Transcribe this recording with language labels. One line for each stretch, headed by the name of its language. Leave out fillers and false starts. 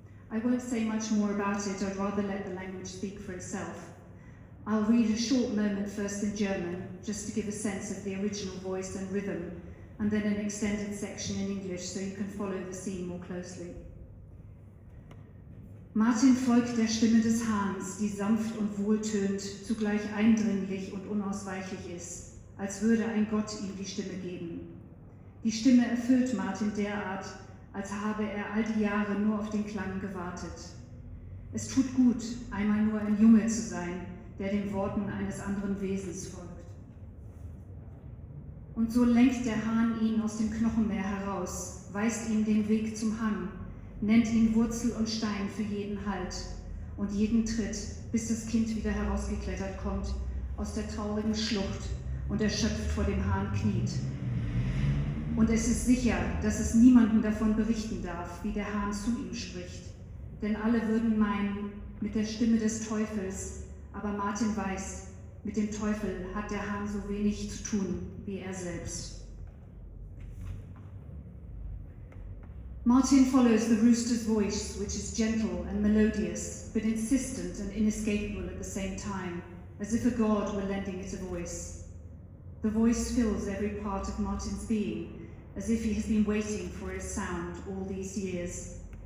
English: I won't say much more about it, I'd rather let the language speak for itself. I'll read a short moment first in German, just to give a sense of the original voice and rhythm, and then an extended section in English so you can follow the scene more closely.
German: Martin folgt der Stimme des Hahns, die sanft und wohltönt, zugleich eindringlich und unausweichlich ist, als würde ein Gott ihm die Stimme geben. Die Stimme erfüllt Martin derart, als habe er all die Jahre nur auf den Klang gewartet. Es tut gut, einmal nur ein Junge zu sein, der den Worten eines anderen Wesens folgt. Und so lenkt der Hahn ihn aus dem Knochenmeer heraus, weist ihm den Weg zum Hang, nennt ihn Wurzel und Stein für jeden Halt und jeden Tritt, bis das Kind wieder herausgeklettert kommt aus der traurigen Schlucht und erschöpft vor dem Hahn kniet. Und es ist sicher, dass es niemandem davon berichten darf, wie der Hahn zu ihm spricht, denn alle würden meinen, mit der Stimme des Teufels, aber Martin weiß, mit dem Teufel hat der Hahn so wenig zu tun wie er selbst.
English: Martin follows the rooster's voice, which is gentle and melodious, but insistent and inescapable at the same time, as if a god were lending it a voice. The voice fills every part of Martin's being, as if he has been waiting for its sound all these years.